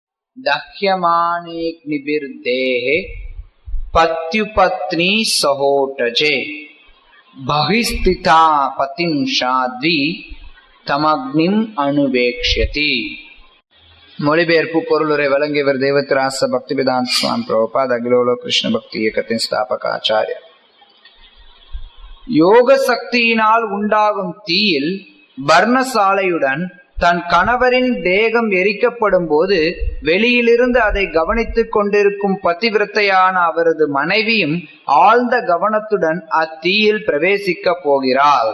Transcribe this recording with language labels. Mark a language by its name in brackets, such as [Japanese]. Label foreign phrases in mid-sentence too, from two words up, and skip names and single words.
[Sanskrit] दह्यमानेऽग्निभिर्देहे पत्युपत्नी सहोटजे बहिस्थिता पतिं शाद्वी तमग्निं अनुवेक्ष्यति. [Tamil] மொழிபெயர்ப்பு பொருளுரை வழங்கியவர் தேவத்ராச பக்திவேதாந்த சுவாமி பிரபுபாத், அகிலோலோக கிருஷ்ண பக்தி இயக்கத்தின் ஸ்தாபக ஆச்சாரியா. யோக சக்தியினால் உண்டாகும் தீயில் பர்ணசாலையுடன் தன் கணவரின் தேகம் எரிக்கப்படும் போது வெளியிலிருந்து அதை கவனித்துக் கொண்டிருக்கும் பதிவிரத்தையான அவரது மனைவியும் ஆழ்ந்த கவனத்துடன் அத்தீயில் பிரவேசிக்க போகிறாள்.